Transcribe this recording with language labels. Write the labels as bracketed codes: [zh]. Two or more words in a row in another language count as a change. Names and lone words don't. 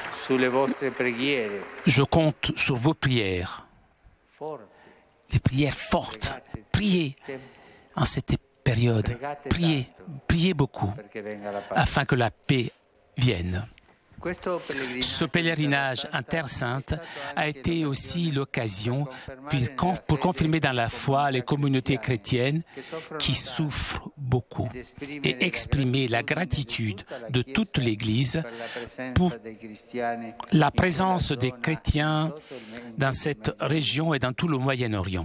[it] sulle vostre preghiere [fr] Je compte sur vos prières, [it] forti. [fr] des prières fortes. Priez en cette période. Priez, priez beaucoup [it] Perché venga la pace. [fr] afin que la paix vienne. [it] Questo [fr] Ce pèlerinage en Terre Sainte a été aussi l'occasion pour confirmer dans la foi les communautés chrétiennes qui souffrent beaucoup et exprimer la gratitude de toute l'Église pour la présence des chrétiens dans cette région et dans tout le Moyen-Orient.